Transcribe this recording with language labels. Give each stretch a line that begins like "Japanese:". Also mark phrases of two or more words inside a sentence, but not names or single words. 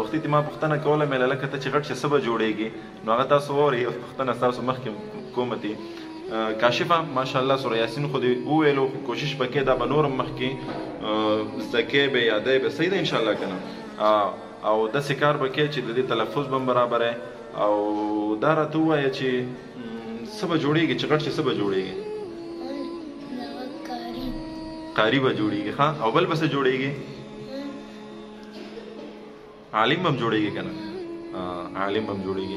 Pashto: وختي ته ما پوښتنه کوله مې لکه ته چې غټ شې څه به جوړېږي نو هغه تاسو واورئ یو پوښتنه ستاسو مخکې کومه کاشفه ماشاءالله سوره یاسین خو دې وویلو خو کوشش وکړې دا به نور هم مخکې زده کوې به یادی به صحیح ده انشاءالله که نه او داسې کار به کوې چې د دې تلفظ به هم برابری او دا راته ووایه چې څه به جوړېږي چې غټ شي څه به جوړېږي قاری به جوړېږي ښه او بل به څه جوړېږي عالم هم جوړېږي که نه عالم هم جوړېږي.